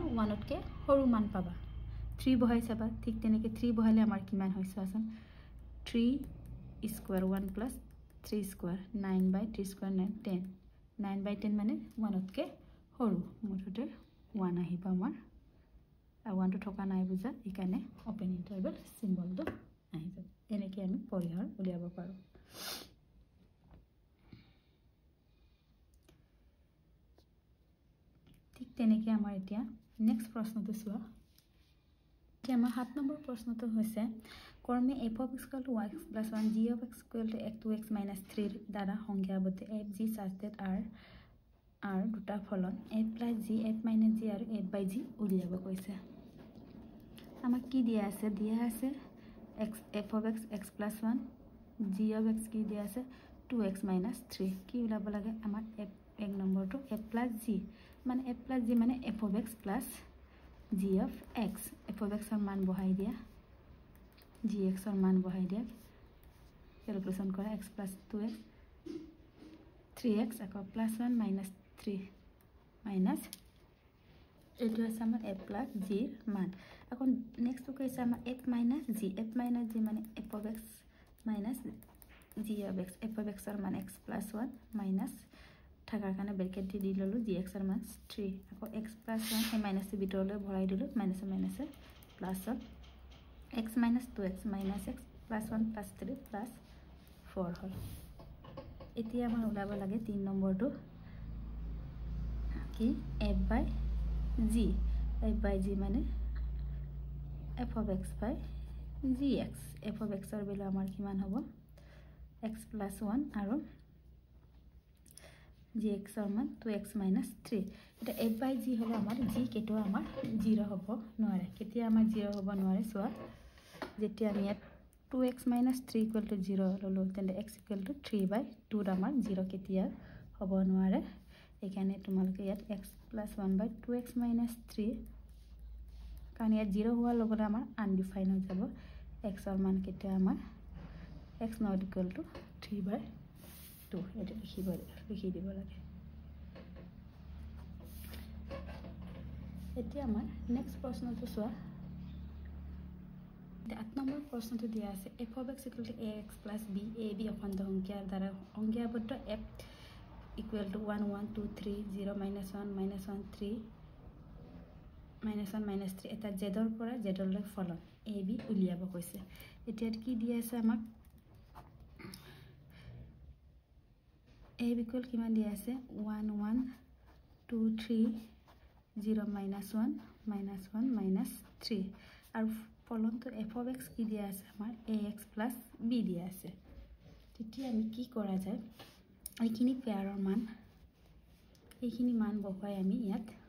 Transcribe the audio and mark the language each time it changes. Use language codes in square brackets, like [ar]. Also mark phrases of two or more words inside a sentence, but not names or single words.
[as] 1 তকে সৰু মান পাবা 3 বহাই চাবা ঠিক তেনেকৈ 3 বহালে আমাৰ কিমান হৈছে আছন 3 স্কয়ার 1 [en] plus 3 square [as] 9/3 square 9 10 9/10 মানে 1 তকে সৰু মুঠতে 1 আহিব আমাৰ আৰু 1 টো থকা নাই বুজা ইকানে [en] open interval [as] সিম্বলটো আহি যাব এনেকৈ আমি পৰিহৰ উলিয়াব পাৰো ঠিক তেনেকৈ আমাৰ এতিয়া নেক্সট প্ৰশ্নটো চোৱা কি আমাৰ 7 নম্বৰ প্ৰশ্নটো হৈছে কৰ্মে [en] f of x equal to [as] y plus 1 g of x equal to [en] x2x minus 3 [as] দ্বাৰা সংজ্ঞাবদ্ধ [en] f g such that r [as] দুটা ফলন [en] f plus g f minus g [as] আৰু f [en] by g [as] উলিয়াব কৈছে আমাক কি দিয়া আছে [en] x f of x plus 1 g of x [as] কি দিয়া আছে [en] 2x minus 3 [as] কি উলাব লাগে আমাৰ f এক নম্বৰটো [en] f plus g [as] মানে [en] f plus g [as] মানে [en] f of x plus g of x f of x [as] ৰ মান বহাই দিয়া gx ৰ মান বহাই দিয়া ক্যালকুলেশন কৰা [en] x plus 2x [as] 3x আকৌ [en] plus 1 minus 3 minus [as] এটো আছে আমাৰ f plus g ৰ মান আকৌ নেক্সট টো কৈছে আমাৰ [en] f minus g [as] মানে [en] f of x minus g of x f of x [as] ৰ মান [en] x plus 1 minus [as] থাকাৰ কাৰণে ব্ৰেকেট দি ললো gx ৰ মান 3 আকৌ [en] x plus 1 [as] এই মাইনাস ভিতৰলৈ ভৰাই দিলো [en] minus plus x minus 2x minus x plus 1 plus 3 plus 4 [as] হল এতিয়া আমাৰ ওলাব লাগে 3 নম্বৰটো কি [en] f by g [as] মানে [en] f of x by gx f of x [as] ৰ ভ্যালু আমাৰ কিমান হ'ব [en] x plus 1 [as] আৰু gx ৰ মান [en] 2x minus 3 [as] এটা [en] f by g [as] হলে আমাৰ g কেটো আমাৰ 0 হ'ব নোৱাৰে কেতিয়া আমাৰ 0 হ'ব নোৱাৰে সোৱা যেতিয়া আমি [en] 2x minus 3 equal to 0 [as] ললো তেন্তে [en] x equal to 3/2 [as] আমাৰ 0 কেতিয়া হ'ব নোৱাৰে এখানে তোমালকে ইয়াত [en] x plus 1 by 2x minus 3 [as] কাৰণ ইয়াত 0 হোৱাৰ লগতে আমাৰ আনডিফাইন হৈ যাব x ৰ মান কেতিয়া আমাৰ [en] x not equal to 3/2 [as] এটা লিখি দিব লাগে এতিয়া আমাৰ নেক্সট প্ৰশ্নটো চোৱা 8 নম্বৰ প্ৰশ্নটো দিয়া আছে [en] f of x equal to ax plus b [as] ab অখণ্ড সংখ্যাৰ দ্বাৰা সংজ্ঞাবদ্ধ [en] f equal to 1 1 2 3 0 minus 1 minus 1 3 minus 1 minus 3 [as] এটা z ৰ পৰা z লৈ ফলন ab উলিয়াব কৈছে এতিয়া কি দিয়া আছে আমাক a equal কিমান দিয়া আছে 1 1 2 3 0 [en] minus 1 minus 1 minus 3 [as] আৰু ফলনটো [en] f of x [as] কি দিয়া আছে আমাৰ [en] ax plus b [as] দিয়া আছে তেতিয়া আমি কি কৰা যায় এইখিনি পেয়াৰৰ মান এইখিনি মান বহাই আমি ইয়াত